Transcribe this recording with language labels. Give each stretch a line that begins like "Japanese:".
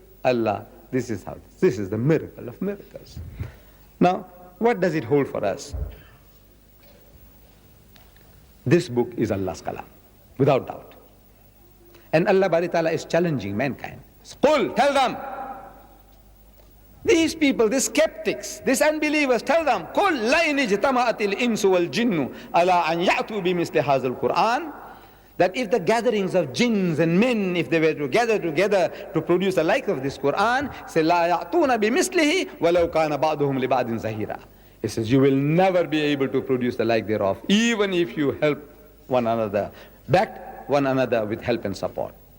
English: Allah, this is the miracle of miracles. Now, what does it hold for us? This book is Allah's kalam, without doubt. And Allah Bari Ta'ala is challenging mankind. Qul, tell them. These people, these skeptics, these unbelievers, tell them,
Arabic: قُلْ لَإِنِ اجْتَمَعَتِ الْإِنسُ وَالْجِنُّ أَلَا أَنْ يَأْتُوا بِمِثْلِ هَذَا الْقُرْآنِ.
English: That if the gatherings of jinns and men, if they were to gather together to produce the like of this Qur'an, say,
Arabic: لَا يَأْتُونَ بِمِثْلِهِ وَلَوْ كَانَ بَعْضُهُمْ لِبَعْضٍ زَهِيرًا.
English: It says, you will never be able to produce the like thereof, even if you help one another, back one another with help and support.